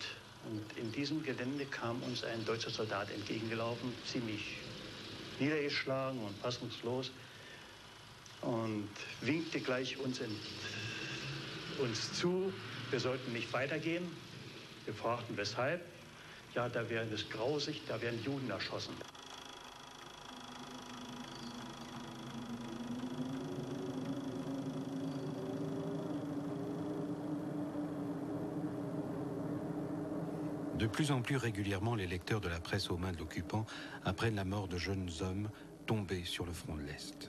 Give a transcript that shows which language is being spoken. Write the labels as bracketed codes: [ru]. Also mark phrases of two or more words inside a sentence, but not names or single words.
[de] Und in diesem Gelände kam uns ein deutscher Soldat entgegengelaufen, ziemlich niedergeschlagen und fassungslos, und winkte gleich uns zu, wir sollten nicht weitergehen. Wir fragten, weshalb. Ja, da wäre es grausig, da werden Juden erschossen. [fr] De plus en plus régulièrement, les lecteurs de la presse aux mains de l'occupant apprennent la mort de jeunes hommes tombés sur le front de l'Est.